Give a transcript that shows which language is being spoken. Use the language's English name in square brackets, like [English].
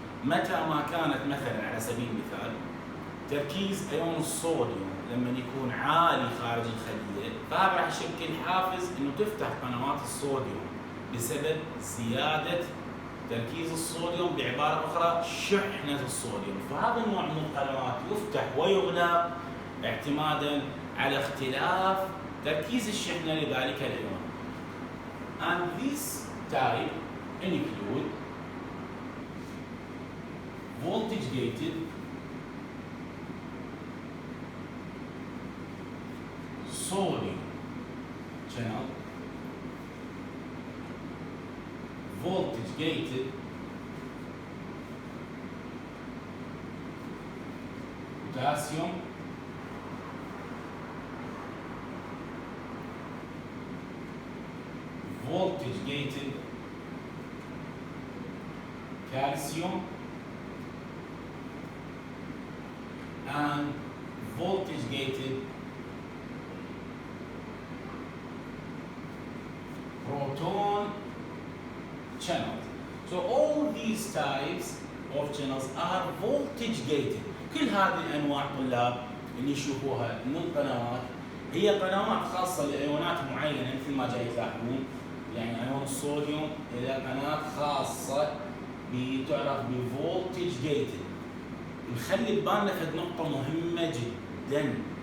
[Arabic] متى ما كانت مثلا على سبيل المثال تركيز أيون الصوديوم لما يكون عالي خارج الخلية، فهذا راح يشكل حافز إنه تفتح قنوات الصوديوم بسبب زيادة تركيز الصوديوم، بعبارة أخرى شحنة الصوديوم. فهذا النوع من القنوات يفتح ويغلق اعتمادا على اختلاف تركيز الشحنة لذلك الأيون. [English] And this type include voltage gated sodium channel, voltage gated potassium, voltage gated calcium, and voltage gated proton channels. So all these types of channels are voltage gated. [Arabic] كل هذه الانواع طلاب اللي يشوفوها من القنوات هي قنوات خاصه لايونات معينه، مثل ما جاي تلاحظون، يعني ايون الصوديوم الى قناه خاصه بتعرف بفولتج جيتد. نخلي ببالنا فد نقطه مهمه جدا،